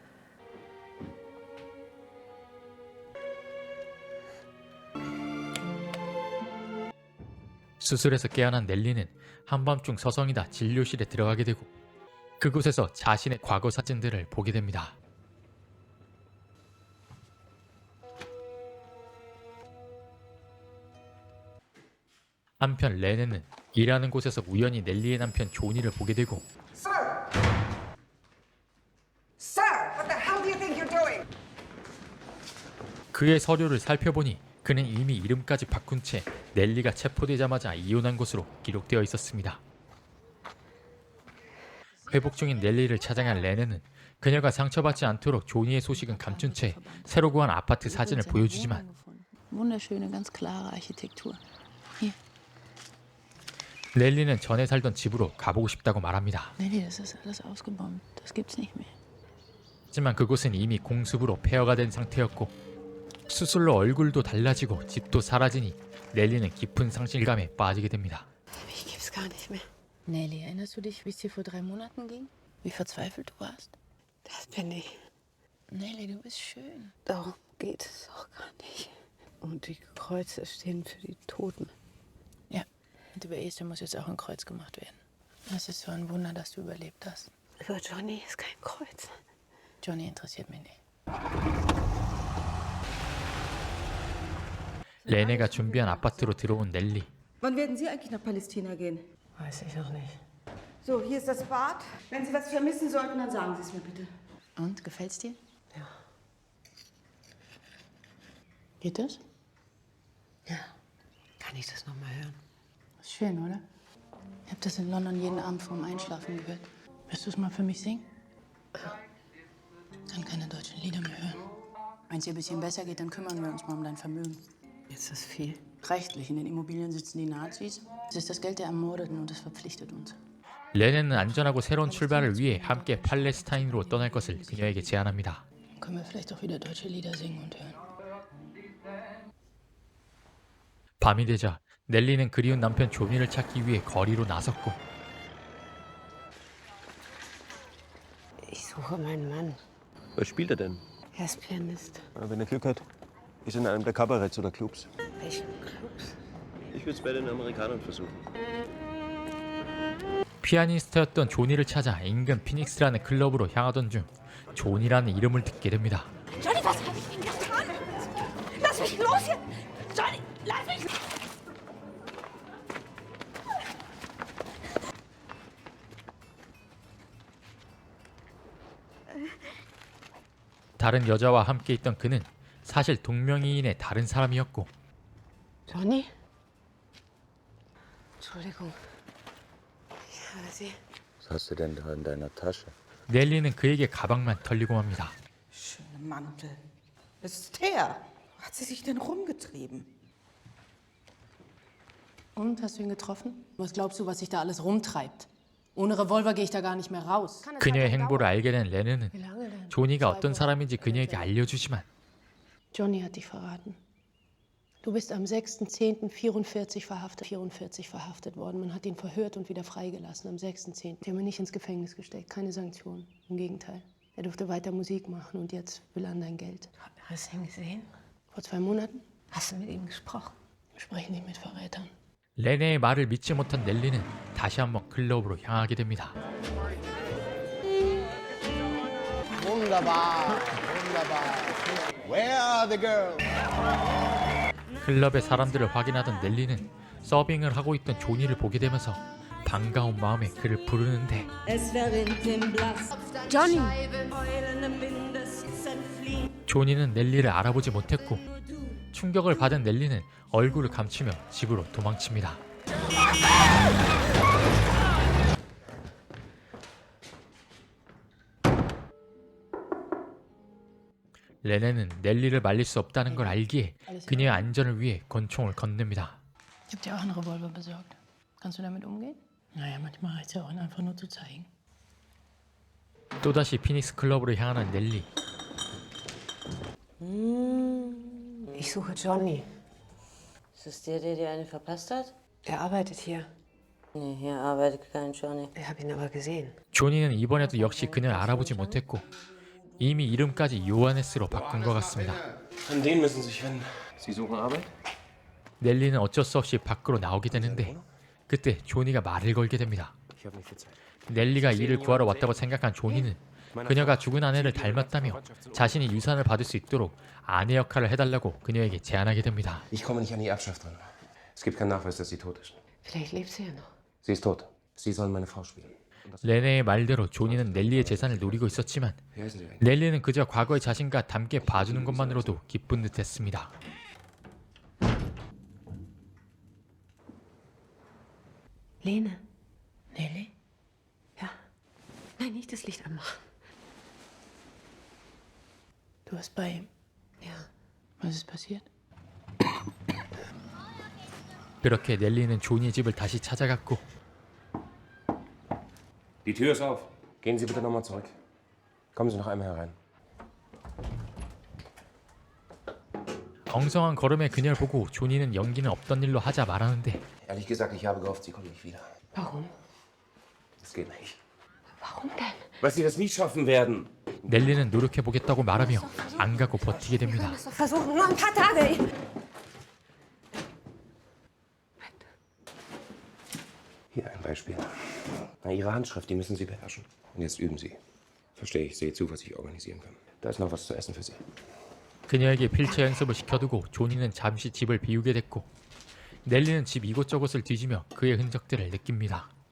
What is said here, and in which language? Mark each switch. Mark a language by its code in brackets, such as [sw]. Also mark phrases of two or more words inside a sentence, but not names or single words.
[ko] 수술에서 깨어난 넬리는 한밤중 서성이다 진료실에 들어가게 되고 그곳에서 자신의 과거 사진들을 보게 됩니다. 한편 레네는 일하는 곳에서 우연히 넬리의 남편 조니를 보게 되고 [en] Sir! Sir, what the hell do you think you're doing? [ko] 그의 서류를 살펴보니 그는 이미 이름까지 바꾼 채 넬리가 체포되자마자 이혼한 것으로 기록되어 있었습니다. 회복 중인 넬리를 찾아간 레네는 그녀가 상처받지 않도록 조니의 소식은 감춘 채 새로 구한 아파트 사진을 보여주지만 [de] Wunderschöne, ganz klare Architektur. Hier. [ko] 넬리는 전에 살던 집으로 가보고 싶다고 말합니다. [de] Nee, das ist alles ausgebombt. Das gibt's nicht mehr. [ko] 하지만 그곳은 이미 공습으로 폐허가 된 상태였고 수술로 얼굴도 달라지고 집도 사라지니 넬리는 깊은 상실감에 빠지게 됩니다. [de] Mich gibt's gar nicht mehr. Nelly, erinnerst du dich, wie es dir vor 3 Monaten ging? Wie verzweifelt du warst? Das bin ich. Nelly, du bist schön. Darum geht es auch gar nicht. Und die Kreuze stehen für die Toten. Ja, und über Esther muss jetzt auch ein Kreuz gemacht werden. Es ist so ein Wunder, dass du überlebt hast. Über Johnny ist kein Kreuz. Johnny interessiert mich nicht. [ko] 레네가 준비한 아파트로 들어온 넬리. [de] Wann werden Sie eigentlich nach Palästina gehen? Weiß ich noch nicht. So, hier ist das Bad. Wenn Sie was vermissen sollten, dann sagen Sie es mir bitte. Und, gefällt's dir? Ja. Geht das? Ja. Kann ich das noch mal hören? Ist schön, oder? Ich habe das in London jeden Abend vorm Einschlafen gehört. Wirst du es mal für mich singen? Kann keine deutschen Lieder mehr hören. Wenn es dir ein bisschen besser geht, dann kümmern wir uns mal um dein Vermögen. Ist das viel? Rechtlich, in den Immobilien sitzen die Nazis. Es ist das Geld der Ermordeten und es verpflichtet uns. [ko] 레네는 안전하고 새로운 출발을 위해 함께 팔레스타인으로 떠날 것을 그녀에게 제안합니다. [de] Dann können wir vielleicht auch wieder deutsche Lieder singen und hören. [ko] 밤이 되자 넬리는 그리운 남편 조니를 찾기 위해 거리로 나섰고 [de] Ich suche meinen Mann. Was spielt er denn? Er ist Pianist. Wenn er Glück hat, ist er in einem der Kabaretts oder Clubs. Welchen Clubs? Ich würde es bei den Amerikanern versuchen. [ko] 피아니스트였던 조니를 찾아 인근 피닉스라는 클럽으로 향하던 중 조니라는 이름을 듣게 됩니다. [de] Johnny, was habe ich Ihnen getan? Lass mich los hier! Johnny, lass mich los! [ko] 다른 여자와 함께 있던 그는 사실 동명이인의 다른 사람이었고 [de] Johnny? Entschuldigung. Ich habe Sie. Was hast du denn da in deiner Tasche? [ko] 넬리는 그에게 가방만 털리고 맙니다. [de] Schöne Mantel. Esther, wo hat sie sich denn rumgetrieben? Und, hast du ihn getroffen? Was glaubst du, was sich da alles rumtreibt? Ohne Revolver gehe ich da gar nicht mehr raus. [ko] 그녀의 행보를 알게 된 레네는 [de] Wie lange denn? [ko] 조니가 어떤 사람인지 그녀에게 알려주지만 [de] Johnny hat dich verraten. Du bist am 6.10.44 verhaftet worden. Man hat ihn verhört und wieder freigelassen am 6.10. Die haben ihn nicht ins Gefängnis gesteckt. Keine Sanktionen. Im Gegenteil. Er durfte weiter Musik machen und jetzt will er an dein Geld. Hast du ihn gesehen? Vor 2 Monaten? Hast du mit ihm gesprochen? Sprech nicht mit Verrätern. [ko] 레네의 말을 믿지 못한 넬리는 다시 한번 클럽으로 향하게 됩니다. [de] Wunderbar, wunderbar. [en] Where are the girls? [ko] 클럽의 사람들을 확인하던 넬리는 서빙을 하고 있던 조니를 보게 되면서 반가운 마음에 그를 부르는데 Johnny! 조니는 넬리를 알아보지 못했고 충격을 받은 넬리는 얼굴을 감추며 집으로 도망칩니다. 레네는 넬리를 말릴 수 없다는 걸 알기에 그녀의 안전을 위해 권총을 건넵니다. [de] Ich hab dir auch einen Revolver besorgt. Kannst du damit umgehen? Naja, manchmal reicht ja auch, ihn einfach nur zu zeigen. [ko] 또다시 피닉스 클럽으로 향하는 넬리. [de] Ich suche Johnny. Ist es der dir eine verpasst hat? Er arbeitet hier. Nee, hier arbeitet kein Johnny. Ich habe ihn aber gesehen. [ko] 조니는 이번에도 역시 그녀를 알아보지 못했고 이미 이름까지 요하네스로 바꾼 것 같습니다. [de] An den müssen Sie sich wenden. Sie suchen Arbeit? [ko] 넬리는 어쩔 수 없이 밖으로 나오게 되는데 그때 조니가 말을 걸게 됩니다. [de] Ich habe nicht viel Zeit. [ko] 넬리가 일을 구하러 왔다고 생각한 조니는 그녀가 죽은 아내를 닮았다며 자신이 유산을 받을 수 있도록 아내 역할을 해달라고 그녀에게 제안하게 됩니다. [de] Ich komme nicht an die Erbschaft ran. Es gibt keinen Nachweis, dass sie tot ist. Vielleicht lebt sie ja noch. Sie ist tot. Sie soll meine Frau spielen. [ko] 레네의 말대로 조니는 넬리의 재산을 노리고 있었지만 [de] Wie heißen Sie eigentlich? [ko] 넬리는 그저 과거의 자신과 함께 봐주는 것만으로도 기쁜 듯했습니다. [de] Lene? Nelly? Ja. Nein, nicht das Licht anmachen. Du warst bei ihm. Ja. Was ist passiert? [ko] 그렇게 넬리는 조니의 집을 다시 찾아갔고 [de] Die Tür ist auf. Gehen Sie bitte nochmal zurück. Kommen Sie noch einmal herein. [ko] 엉성한 걸음의 그녀를 보고 조니는 연기는 없던 일로 하자 말하는데 [de] Ehrlich gesagt, ich habe gehofft, Sie kommen nicht wieder. Warum? Das geht nicht. Warum denn? Weil Sie das nie schaffen werden. [ko] 넬리는 노력해보겠다고 말하며 안 가고 버티게 됩니다. [de] Versuchen, nur ein paar Tage. Hier ein Beispiel. Na, Ihre Handschrift, die müssen Sie beherrschen. Und jetzt üben Sie. Verstehe ich, sehe zu, was ich organisieren kann. Da ist noch was zu essen für Sie. [ko] 그녀에게 필체 연습을 시켜두고 조니는 잠시 집을 비우게 됐고 넬리는 집 이곳저곳을 뒤지며 그의 흔적들을 느낍니다.